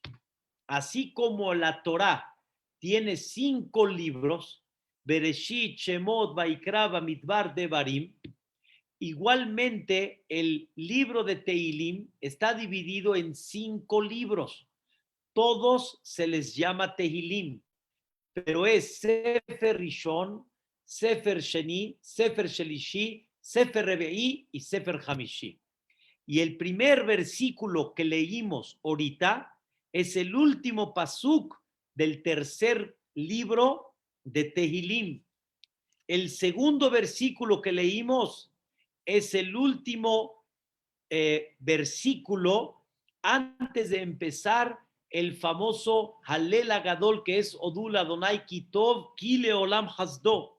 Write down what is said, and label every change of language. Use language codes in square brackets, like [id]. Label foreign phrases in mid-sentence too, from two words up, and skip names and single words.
[es] Así como la Torá tiene 5 libros, Bereshit, Shemot, Vaikra, Bamidbar, Devarim, igualmente el libro de Tehilim está dividido en 5 libros. Todos se les llama Tehilim, pero es [he] ספר ראשון, ספר שני, ספר שלישי, ספר רביעי [es] y [he] ספר חמישי. [es] Y el primer versículo que leímos ahorita es el último pasuk del tercer libro de Tehilim. El segundo versículo que leímos es el último versículo antes de empezar el famoso Halel Agadol, que es [he] הודו לאדוני כי טוב כי לעולם חסדו.